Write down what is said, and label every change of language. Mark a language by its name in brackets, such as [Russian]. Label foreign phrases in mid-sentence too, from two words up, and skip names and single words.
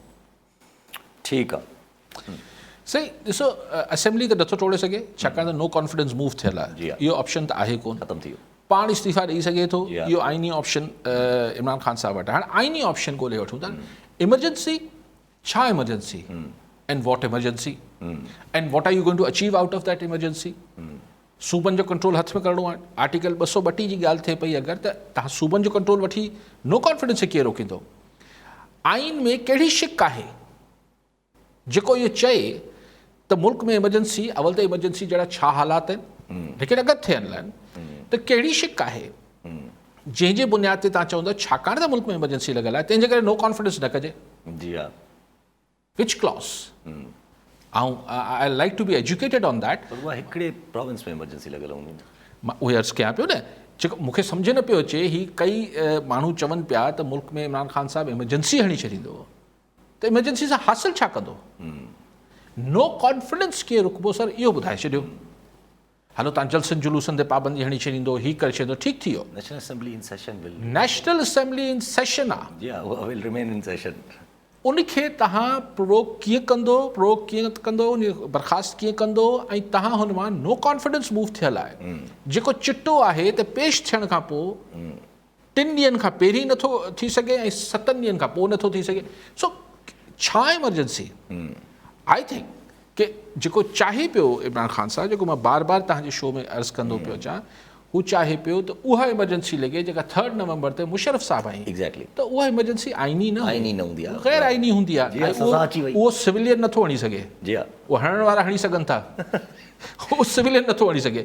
[Sindhi] ठीकु आहे। सही, ॾिसो असेंबली त नथो तोड़े सघे छाकाणि त [English] no confidence move [Sindhi] थियल आहे, इहो ऑप्शन त आहे कोन, ख़तमु थी वियो। पाण इस्तीफ़ा ॾेई सघे थो, इहो आइनी ऑप्शन इमरान ख़ान साहब वटि। हाणे आइनी ऑप्शन ॻोल्हे वठूं था। [English] emergency छा emergency and what emergency and what are you going to achieve out of that emergency? [Sindhi] सूबनि जो कंट्रोल हथ में करिणो आहे। आर्टिकल 232 जी ॻाल्हि थिए पई अगरि, त तव्हां सूबनि जो कंट्रोल वठी [English] no confidence [Sindhi] खे कीअं रोकींदो? आइन में कहिड़ी शिक आहे जेको इहो चए त मुल्क में इमरजेंसी अवल त इमरजेंसी जहिड़ा छा हालात आहिनि, लेकिन अगरि थियनि लाइ त कहिड़ी शिक आहे जंहिंजे बुनियाद ते तव्हां चवंदो छाकाणि त मुल्क में इमरजेंसी लॻल आहे तंहिंजे करे [English] no confidence [Sindhi] न कजे। जी हा, [English] which clause ऐं I like to be educated on that। [Sindhi] पर उहा हिकिड़े प्रोविंस में इमरजेंसी लॻल हूंदी। मां उहे अर्ज़ु कयां पियो न, जेको मूंखे सम्झ न पियो अचे, ही कई माण्हू चवनि पिया त मुल्क में इमरान ख़ान साहिबु इमरजेंसी हणी छॾींदो, त इमरजेंसी सां हासिलु छा कंदो? [English] no confidence [Sindhi] कीअं रुकबो सर, इहो ॿुधाए छॾियो। हलो तव्हां जलसनि जुलूसनि ते पाबंदी हणी छॾींदो, हीअ करे छॾींदो, ठीकु थी वियो। [English] National Assembly in session will, National Assembly in session आहे, [Sindhi] जी हा, [English] उहा will remain in session. [Sindhi] उनखे तव्हां प्रोवोक कीअं कंदो, उन बर्ख़ास्त कीअं कंदो, ऐं तव्हां हुन मां [English] no confidence move [Sindhi] थियल आहे, जेको चिटो आहे त पेश थियण खां पोइ 3 ॾींहंनि खां पहिरीं नथो थी सघे ऐं 7 ॾींहंनि खां पोइ नथो थी सघे। सो छा इमरजेंसी? [English] I think [Sindhi] कि जेको चाहे पियो इमरान ख़ान साहिबु, जेको मां बार बार तव्हांजे शो में अर्ज़ु कंदो पियो अचां, हू चाहे पियो त उहा इमरजेंसी लॻे जेका 3 नवंबर ते मुशर्रफ साहिबु आई। एग्ज़ैक्टली, त उहा इमरजेंसी आइनी न हूंदी आहे, गैर आइनी हूंदी आहे, जी हा, सज़ा अची वई। उहो सिविलियन नथो हणी सघे। जी हा, उहो हणण वारा हणी सघनि था, उहो सिविलियन नथो हणी सघे।